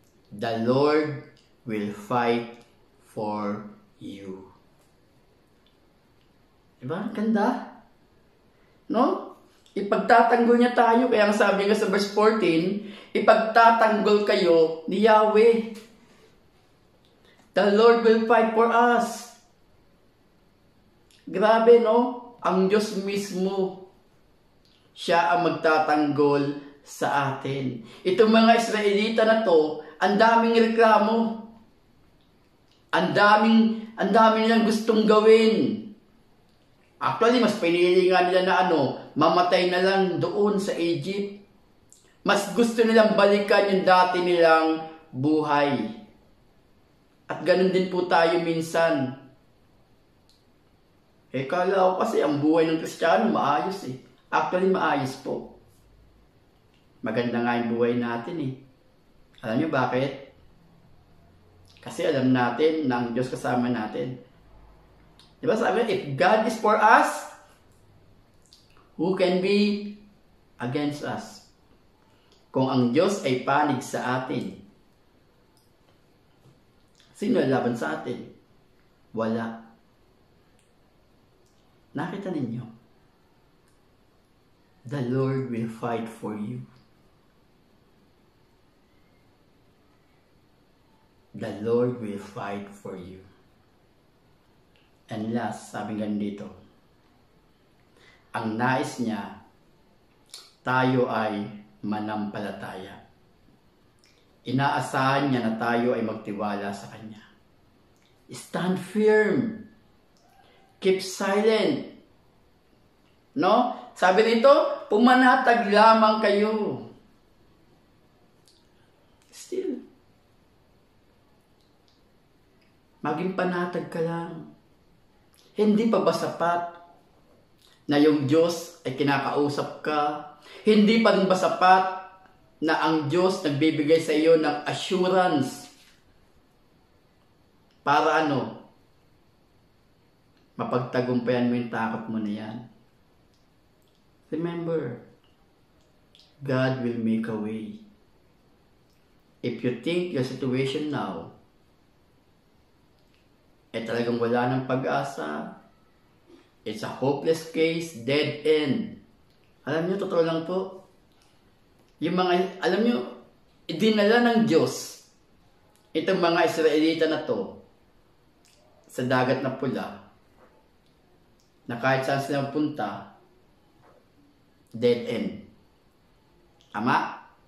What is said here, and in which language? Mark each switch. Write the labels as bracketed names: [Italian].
[English] The Lord will fight for you. [Filipino] Diba? Ganda. No? Ipagtatanggol niya tayo. Kaya ang sabi nga sa verse 14, ipagtatanggol kayo ni Yahweh. [English] The Lord will fight for us. [Filipino] Grabe, no? Ang Diyos mismo, siya ang magtatanggol sa atin. Itong mga Israelita na to, ang daming reklamo. Ang daming nilang gustong gawin. Actually, mas pinili nga nila na mamatay na lang doon sa Egypt. Mas gusto nilang balikan yung dati nilang buhay. At ganun din po tayo minsan. Kala ko kasi ang buhay ng Kristiyano maayos eh. Actually, maayos po. Maganda nga yung buhay natin eh. Alam niyo bakit? Kasi alam natin na ang Diyos kasama natin. Diba sabi, [English] if God is for us, who can be against us? [Filipino] Kung ang Diyos ay panig sa atin, sino laban sa atin? Wala. Nakita ninyo? [English] The Lord will fight for you. The Lord will fight for you. And last, [Filipino] sabi nga dito, ang nais niya, tayo ay manampalataya. Inaasahan niya na tayo ay magtiwala sa Kanya. [English] Stand firm. Keep silent. [Filipino] No? Sabi nito, pumanatag lamang kayo. [English] Still. [Filipino] Maging panatag ka lang. Hindi pa ba sapat na yung Diyos ay kinakausap ka? Hindi pa rin ba sapat na ang Diyos nagbibigay sa iyo ng assurance para mapagtagumpayan mo yung takot mo na yan? [English] Remember, God will make a way. If you think your situation now [Filipino] talagang wala ng pag-asa, [English] it's a hopeless case, dead end. [Filipino] Alam nyo, totoo lang po. Alam nyo, dinala ng Diyos itong mga Israelita na to sa dagat na pula na kahit saan sila punta, [English] dead end. [Filipino] Tama?